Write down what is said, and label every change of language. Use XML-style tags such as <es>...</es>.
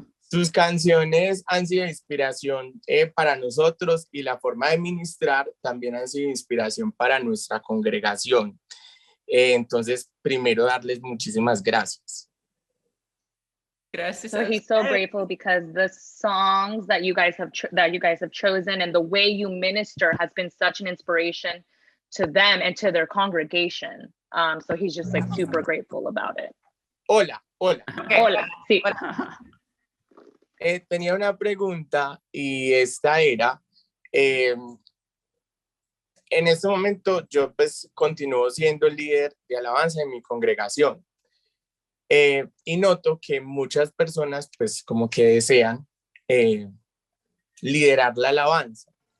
<es>Sus canciones han sido inspiración para nosotros, y la forma de ministrar también han sido inspiración para nuestra congregación. Entonces, primero darles muchísimas gracias. Gracias.</es> <en>So he's so grateful because the songs that you guys have chosen and the way you minister has been such an inspiration to them and to their congregation. So he's just like super grateful about it.</en> <es>Hola.</es> <en>Okay.</en> <es>Hola, sí. Tenía una pregunta, y esta era, en este momento yo pues continúo siendo el líder de alabanza en mi congregación, y noto que muchas personas pues como que desean liderar la alabanza.</es>